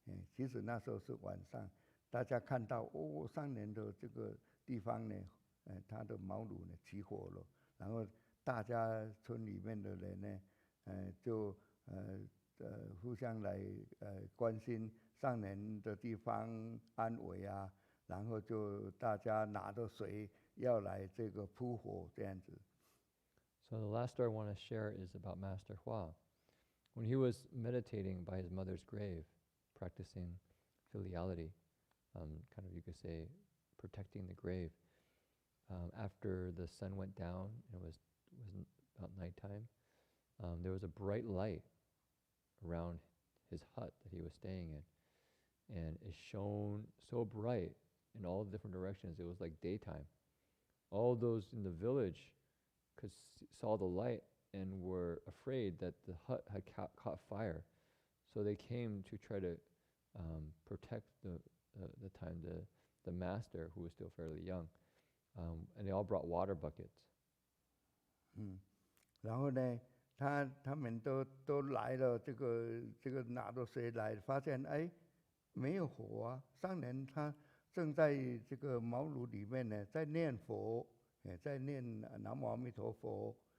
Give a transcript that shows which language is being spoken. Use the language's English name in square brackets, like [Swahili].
[Chinese] 其实那时候是晚上，大家看到上人的这个地方呢，他的茅庐呢起火了，然后大家村里面的人呢，就互相来关心上人的地方安危啊，然后就大家拿着水要来这个扑火这样子。 [English] So the last story I want to share is about Master Hua. When he was meditating by his mother's grave, practicing filiality, kind of you could say protecting the grave, after the sun went down, it was about nighttime, there was a bright light around his hut that he was staying in, and it shone so bright in all different directions. It was like daytime. All those in the village saw the light and were afraid that the hut had caught fire, so they came to try to protect the master, who was still fairly young, and they all brought water buckets. [Chinese] 然后呢，他们都来了，这个拿着水来，发现没有火啊，上人他正在这个茅庐里面呢，在念佛，在念南无阿弥陀佛。